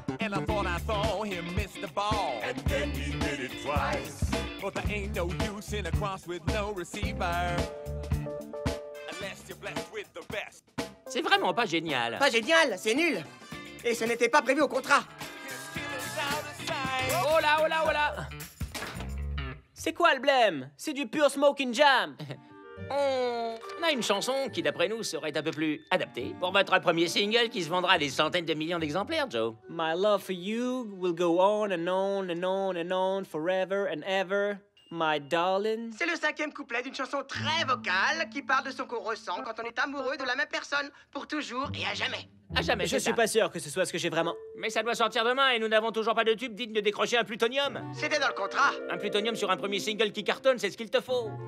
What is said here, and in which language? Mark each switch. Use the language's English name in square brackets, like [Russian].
[English] And I thought him miss the ball. And then he did it twice. But there ain't no use in a cross with no receiver. Unless you're blessed with the best. [French] C'est vraiment pas génial. Pas génial, c'est nul. Et ce n'était pas prévu au contrat. Oh là, oh là, oh là. C'est quoi le blême? C'est du pur [English] smoking jam. [French] On a une chanson qui, d'après nous, serait un peu plus adaptée pour votre premier single qui se vendra à des centaines de millions d'exemplaires, Joe. [English] My love for you will go on and on and on and on forever and ever, my darling. [French] C'est le 5e couplet d'une chanson très vocale qui parle de ce qu'on ressent quand on est amoureux de la même personne, pour toujours et à jamais. À jamais, Je suis pas sûr que ce soit ce que j'ai vraiment... Mais ça doit sortir demain et nous n'avons toujours pas de tube digne de décrocher un plutonium. C'était dans le contrat. Un plutonium sur un premier single qui cartonne, c'est ce qu'il te faut.